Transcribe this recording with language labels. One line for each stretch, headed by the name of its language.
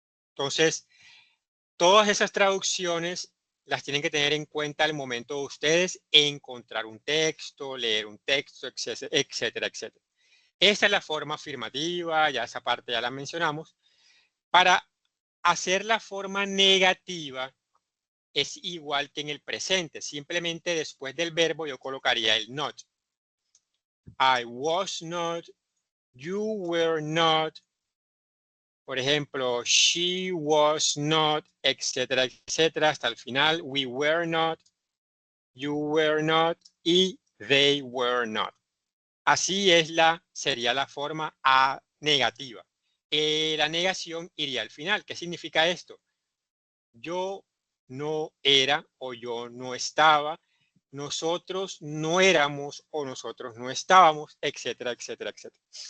Spanish: Entonces, todas esas traducciones las tienen que tener en cuenta al momento de ustedes encontrar un texto, leer un texto, etcétera, etcétera, etcétera. Esta es la forma afirmativa, ya esa parte ya la mencionamos. Para hacer la forma negativa es igual que en el presente. Simplemente después del verbo yo colocaría el not.
English: I was not, you were not,
Spanish: por ejemplo,
English: she was not,
Spanish: etcétera, etcétera, hasta el final.
English: We were not, you were not y they were not.
Spanish: Así sería la forma A negativa. La negación iría al final. ¿Qué significa esto? Yo no era o yo no estaba, nosotros no éramos o nosotros no estábamos, etcétera, etcétera, etcétera.